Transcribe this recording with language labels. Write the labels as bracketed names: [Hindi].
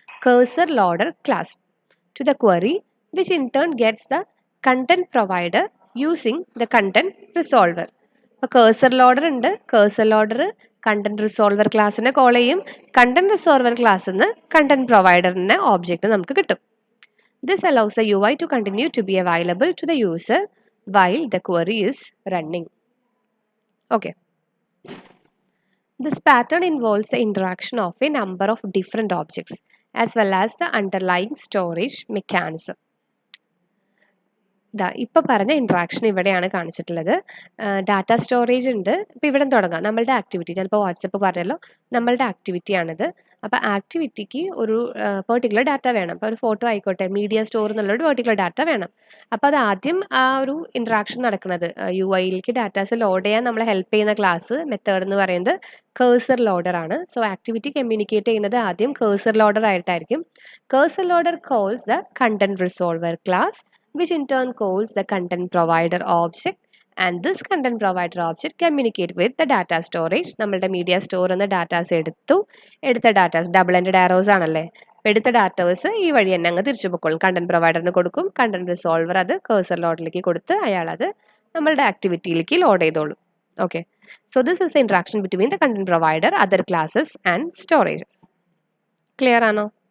[English] Cursor loader class to the query which in turn gets the content provider using the content resolver. [Malayalam] അപ്പോൾ കേഴ്സർ loader ഉണ്ട്, കേഴ്സർ loader content resolver ക്ലാസ്സിനെ call ചെയ്യും. Content resolver ക്ലാസ്സിൽ നിന്ന് content പ്രൊവൈഡറിന്റെ object നമുക്ക് കിട്ടും. [English] This allows the UI to continue to be available to the user while the query is running. Okay. This pattern involves the interaction of a number of different objects as well as the underlying storage mechanism. [Malayalam] ഇപ്പോൾ പറഞ്ഞ interaction ഇവിടെയാണ് കാണിച്ചിട്ടുള്ളത്. Data storage ഉണ്ട്. ഇപ്പോൾ ഇവിടെ തുടങ്ങാം. നമ്മളുടെ activity, ഞാനിപ്പോൾ വാട്സപ്പ് പറഞ്ഞല്ലോ, നമ്മളുടെ ആക്ടിവിറ്റിയാണിത്. അപ്പോൾ ആക്ടിവിറ്റിക്ക് ഒരു പെർട്ടിക്കുലർ ഡാറ്റ വേണം. അപ്പോൾ ഒരു ഫോട്ടോ ആയിക്കോട്ടെ, മീഡിയ സ്റ്റോർ എന്നുള്ളൊരു പെർട്ടിക്കുലർ ഡാറ്റ വേണം. അപ്പോൾ അത് ആദ്യം ആ ഒരു ഇൻട്രാക്ഷൻ നടക്കുന്നത് UI-യിലേക്ക് ഡാറ്റാസ് ലോഡ് ചെയ്യാൻ നമ്മളെ ഹെൽപ്പ് ചെയ്യുന്ന ക്ലാസ് മെത്തേഡ് എന്ന് പറയുന്നത് കേഴ്സർ ലോഡർ ആണ്. സോ ആക്ടിവിറ്റി കമ്മ്യൂണിക്കേറ്റ് ചെയ്യുന്നത് ആദ്യം കേഴ്സർ ലോഡർ ആയിട്ടായിരിക്കും. [English] Cursor loader calls the content resolver class which in turn calls the content provider object, and this content provider object communicate with the data storage. [Malayalam] നമ്മളുടെ media store എന്ന datas എടുത്ത datas double ended arrows ആണല്ലേ, എടുത്ത datas ഈ വഴി തന്നെ അങ്ങ് തിരിച്ചു പൊക്കോളും. കണ്ടന്റ് പ്രൊവൈഡറിന് കൊടുക്കും, കണ്ടന്റ് റിസോൾവർ അത് കേഴ്സർ ലോഡിലേക്ക് കൊടുത്ത് അയാൾ അത് നമ്മളുടെ ആക്ടിവിറ്റിയിലേക്ക് ലോഡ് ചെയ്തോളും. [English] Okay, so this is the interaction between the content provider, other classes and storages. [Malayalam] Clear ആണോ?